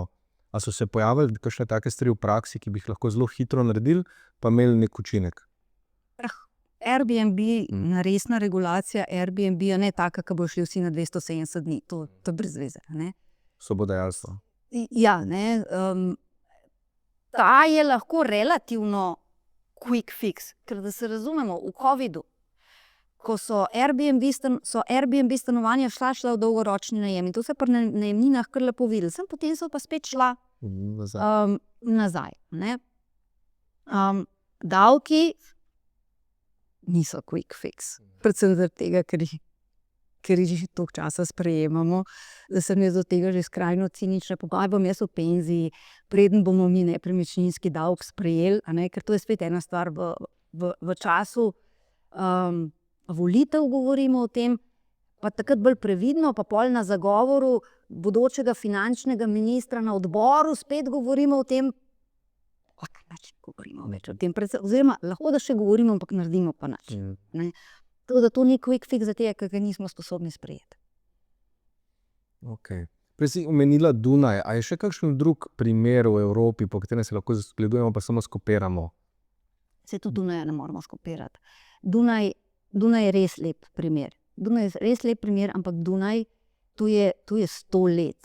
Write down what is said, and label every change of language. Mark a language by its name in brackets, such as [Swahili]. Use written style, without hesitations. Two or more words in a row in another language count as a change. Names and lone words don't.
[Slovenian] A so se pojavili kakšne take stvari v praksi, ki bi jih lahko zelo hitro naredili, pa imeli nek učinek? Airbnb, resna regulacija Airbnb-ja, ne taka, ki bo šli vsi na 270 dni. To je brez veze. Sobodajalstvo. Ja, ta je lahko relativno [English] quick fix, [Slovenian] ker da se razumemo, v covidu, ko so Airbnb stanovanja šla v dolgoročni najem in to se pri najemninah kar lepo videli. Potem so pa spet šla nazaj. Davki niso [English] quick fix. [Slovenian] Predvsem zaradi tega, ker jih že toliko časa sprejemamo, da sem jaz do tega že skrajno cinična. Kaj bom jaz v penziji, preden bomo mi nepremičninski davek sprejeli, ker to je spet ena stvar v času volitev govorimo o tem, pa takrat bolj previdno, pa pol na zagovoru bodočega finančnega ministra na odboru spet govorimo o tem, govorimo več o tem, oziroma lahko da še govorimo, ampak naredimo pa nič. To ni [English] quick fix [Slovenian] za tega, ker ga nismo sposobni sprejeti. Prej si omenila Dunaj, a je še kakšen drug primer v Evropi, po katerem se lahko zgledujemo, pa samo skopiramo? Se tudi Dunaja ne moramo skopirati. Dunaj je res lep primer. Ampak Dunaj, to je 100 let.